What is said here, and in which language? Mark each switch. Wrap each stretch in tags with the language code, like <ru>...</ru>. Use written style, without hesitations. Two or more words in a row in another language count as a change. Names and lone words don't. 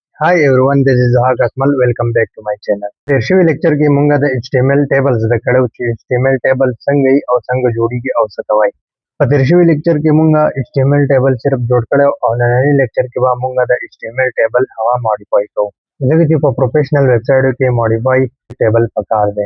<en>Hi everyone, this is Zahak Akmal. Welcome back to my channel.</en> <ps>تیر شوي لیکچر کې مونږ د</ps> <en>HTML tables</en> <ps>زده کړو چې</ps> <en>HTML table</en> <ps>څنګه او څنګه جوړیږي او څه ته وایي. په تیر شوي لیکچر کې مونږ</ps> <en>HTML table</en> <ps>صرف جوړ کړو او نننی لیکچر کې به مونږ د</ps> <en>HTML table</en> <ps>هغه ماډیفای کوو. ځکه چې په پروفیشنل ویب سایټو کې</ps> <en>modify table</en> <ps>پکار دی.</ps>